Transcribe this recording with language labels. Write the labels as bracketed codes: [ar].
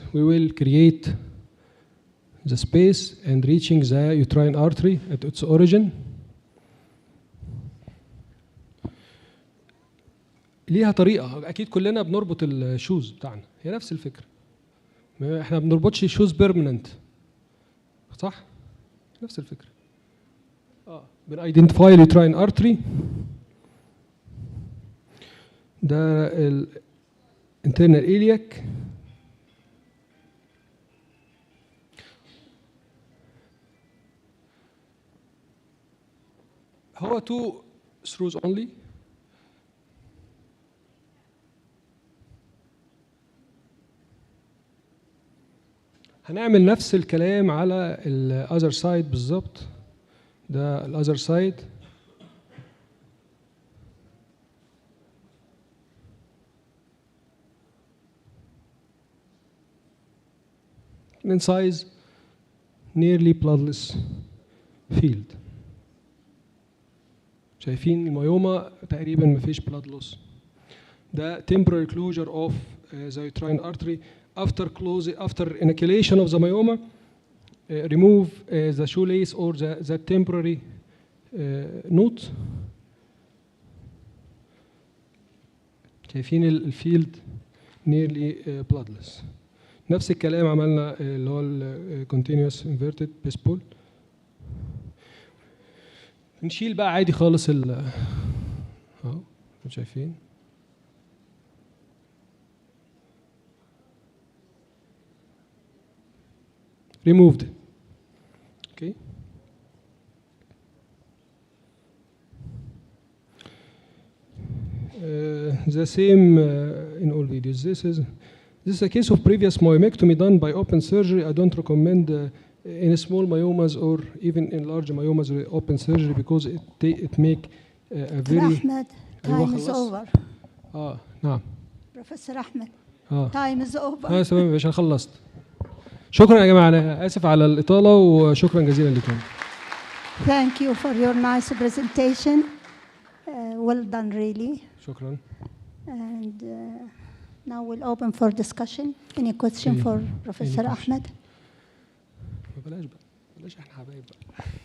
[en] We will create the space and reaching the uterine artery at its origin. [ar] ليها طريقة أكيد كلنا بنربط الشوز بتاعنا هي نفس الفكرة. إحنا ما بنربطش شوز بيرمننت صح؟ نفس الفكرة. بنidentify اليوتراين artery. ده ال internal iliac. [en] هو 2 screws only. [ar] هنعمل نفس الكلام على ال [en] other side [ar] بالظبط. ده ال [en] other side. Incise nearly bloodless field. [ar] شايفين الميوما تقريبا ما فيش [en] blood loss. ده temporary closure of the uterine artery after inoculation of the myoma remove the shoelace or the temporary knot. [ar] شايفين الفيلد [en] nearly bloodless. [ar] نفس الكلام عملنا اللي هو ال [en] continuous inverted baseball. [ar] نشيل بقى عادي خالص اهو شايفين. [en] removed. Okay. The same in all videos. This is a case of previous myomectomy done by open surgery. I don't recommend in small myomas or even in large myomas open surgery because it make a very. Ahmed, time is over. [ar] نعم. [en] Professor Ahmed, time is over. [ar] تمام يا باشا خلصت. شكرا يا جماعة، أنا آسف على الإطالة وشكرا جزيلا لكم. [en] Thank you for your nice presentation. Well done, really. [ar] شكرا. [en] And now we'll open for discussion. Any question for Professor Ahmed? [ar] بلاش بقى، بلاش احنا حبايب بقى.